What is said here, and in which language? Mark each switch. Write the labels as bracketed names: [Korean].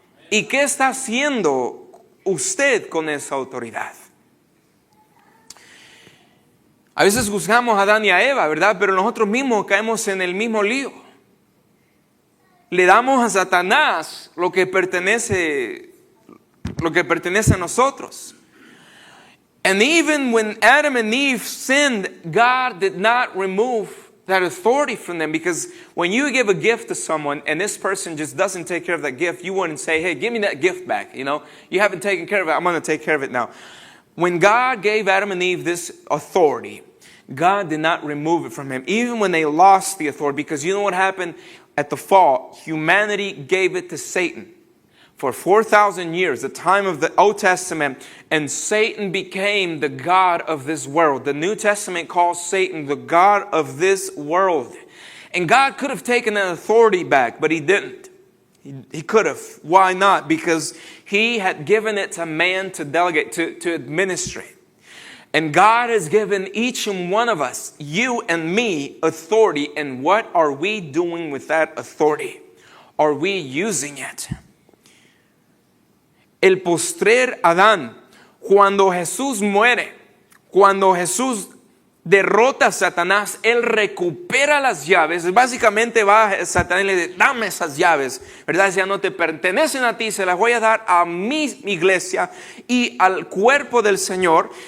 [Spanish] ¿Y qué está haciendo usted con esa autoridad? A veces juzgamos a Adán y a Eva, ¿verdad? Pero nosotros mismos caemos en el mismo lío. Le damos a Satanás lo que pertenece a nosotros. [English] And even when Adam and Eve sinned, God did not remove that authority from them, because when you give a gift to someone and this person just doesn't take care of that gift, you wouldn't say, hey, give me that gift back. You know, you haven't taken care of it. I'm going to take care of it now. When God gave Adam and Eve this authority, God did not remove it from him, even when they lost the authority, because you know what happened at the fall? Humanity gave it to Satan for 4,000 years, the time of the Old Testament, and Satan became the god of this world. The New Testament calls Satan the god of this world. And God could have taken that authority back, but he didn't. He could have. Why not? Because he had given it to man to delegate, to administrate. And God has given each and one of us, you and me, authority. And what are we doing with that authority? Are we using it? [Spanish] El postrer Adán, cuando Jesús muere, cuando Jesús derrota a Satanás, Él recupera las llaves. Básicamente va a Satanás y le dice, dame esas llaves, ¿verdad? Ya no te pertenecen a ti, se las voy a dar a mi iglesia y al cuerpo del Señor.